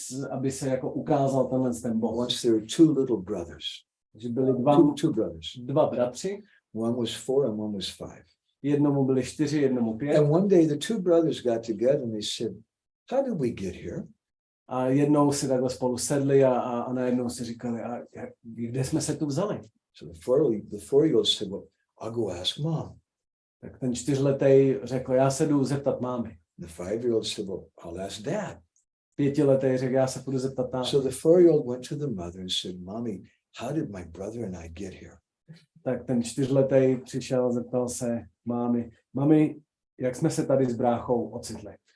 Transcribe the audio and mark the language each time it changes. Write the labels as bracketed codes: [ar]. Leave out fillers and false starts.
[cs] aby se jako ukázal ten bod. [en] Once there were two little brothers. [cs] Že byli [en] Two brothers. [cs] dva bratři. [en] One was 4 and one was 5. [cs] Jednomu byli 4, jednomu 5. [en] And one day the two brothers got together and they said, how did we get here? [cs] A jednou si takhle spolu sedli a najednou si říkali, a kde jsme se tu vzali? [en] So the 4-year-old said, well, I'll go ask mom. [cs] Tak ten 4letý řekl, já se jdu zeptat mámy. [en] The 5-year-old said, well, I'll ask dad. [cs] 5letý řekl, já se půjdu zeptat táty. [en] So the 4-year-old went to the mother and said, Mommy, how did my brother and I get here? [cs] Tak ten 4letý přišel a zeptal se mami, jak jsme se tady s bráchou ocitli?